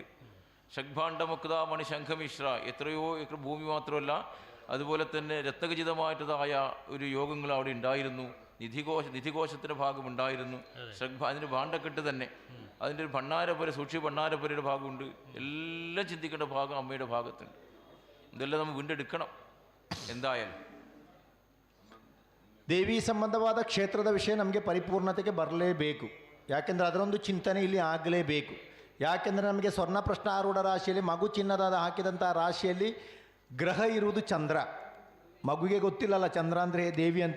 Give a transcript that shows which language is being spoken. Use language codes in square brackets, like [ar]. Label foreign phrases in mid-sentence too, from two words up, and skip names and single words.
[sa] ശംഖാണ്ഡമുക്താമണി ശംഖമിശ്ര, [ml] എത്രയോ ഏക്കർ ഭൂമി മാത്രമല്ല, അതുപോലെ തന്നെ രത്നഖചിതമായിട്ടതായ ഒരു യോഗങ്ങൾ അവിടെ ഉണ്ടായിരുന്നു. നിധികോശത്തിൻ്റെ ഭാഗമുണ്ടായിരുന്നു. അതിൻ്റെ ഭാണ്ഡക്കെട്ട് തന്നെ, അതിൻ്റെ ഒരു ഭണ്ണാരപ്പുര, സൂക്ഷ്മ ഭണ്ണാരപ്പുരയുടെ ഭാഗമുണ്ട്. എല്ലാം ചിന്തിക്കേണ്ട ഭാഗം അമ്മയുടെ ഭാഗത്തുണ്ട്. ഇതെല്ലാം നമ്മൾ വീണ്ടെടുക്കണം എന്തായാലും. [kn] ದೇವಿ ಸಂಬಂಧವಾದ ಕ್ಷೇತ್ರದ ವಿಷಯ ನಮಗೆ ಪರಿಪೂರ್ಣತೆಗೆ ಬರಲೇಬೇಕು. ಯಾಕೆಂದರೆ ಅದರೊಂದು ಚಿಂತನೆ ಇಲ್ಲಿ ಆಗಲೇಬೇಕು. ಯಾಕೆಂದರೆ ನಮಗೆ ಸ್ವರ್ಣ ಪ್ರಶ್ನಾರೂಢ ರಾಶಿಯಲ್ಲಿ ಮಗು ಚಿನ್ನದ ಹಾಕಿದಂಥ ರಾಶಿಯಲ್ಲಿ ಗ್ರಹ ಇರುವುದು ಚಂದ್ರ. ಮಗುವಿಗೆ ಗೊತ್ತಿಲ್ಲಲ್ಲ ಚಂದ್ರ ಅಂದರೆ ದೇವಿ ಅಂತ.